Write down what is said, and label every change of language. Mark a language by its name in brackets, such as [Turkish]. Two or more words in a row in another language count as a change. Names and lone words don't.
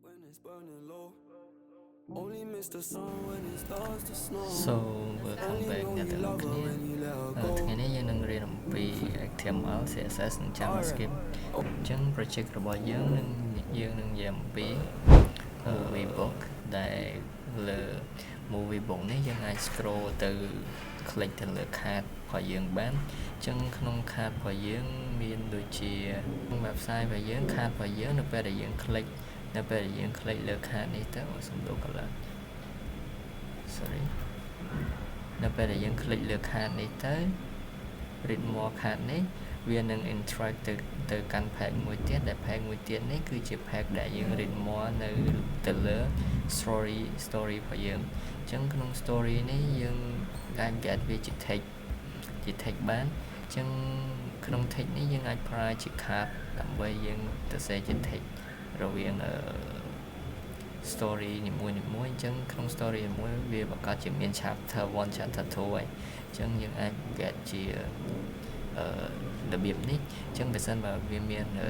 [English] Only miss the sun when it starts to snow. So welcome back [Khmer] អ្នកទាំងអស់គ្នាថ្ងៃនេះយើងនឹងរៀនអំពី [English] HTML CSS [Khmer] និង JavaScript អញ្ចឹង project របស់យើងនឹងនិយាយអំពី [English] movie book [Khmer] ដែលលើ [English] movie book [Khmer] នេះ យើងអាច scroll ទៅ click ទៅលើ card របស់យើងបានអញ្ចឹងក្នុង card របស់យើងមានដូចជា website របស់យើង card របស់យើង នៅពេលដែលយើង click លើ card នេះទៅសំដៅ [English] color sorry [Khmer] នៅពេលដែលយើង click លើ card នេះ ទៅ [English] read more card [Khmer] នេះវានឹង interact ទៅកាន់ page មួយទៀតដែល page មួយទៀតនេះគឺជា page ដែលយើង [English] read more [Khmer] នៅទៅលើ story របស់យើងអញ្ចឹងក្នុង story នេះយើងអាច get វាជា text បានអញ្ចឹងក្នុង text នេះយើងអាចប្រើជា card ដើម្បីយើងទៅ សេជា text រវាង story នីមួយៗអញ្ចឹងក្នុង story មួយវាបង្កើតជាមាន [English] chapter 1 chapter 2 [Khmer] ហើយអញ្ចឹងយើងអាច get ជារបៀបនេះអញ្ចឹងបើសិនបើវាមាន